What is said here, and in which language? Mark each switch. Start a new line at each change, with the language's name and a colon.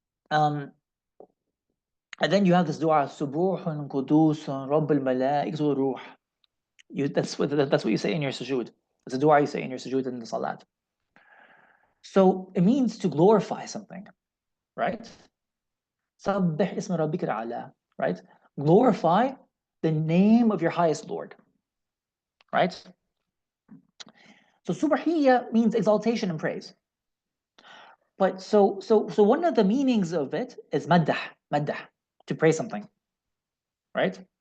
English: And then you have this dua,
Arabic: سبوح قدوس رب الملائكة والروح.
English: That's what you say in your sujood. It's a dua you say in your sujood in the salat. So it means to glorify something, right?
Arabic: سبح اسم ربك الأعلى,
English: right? Glorify the name of your highest Lord, right? So subahiyya means exaltation and praise. But so one of the meanings of it is maddah, to praise something, right?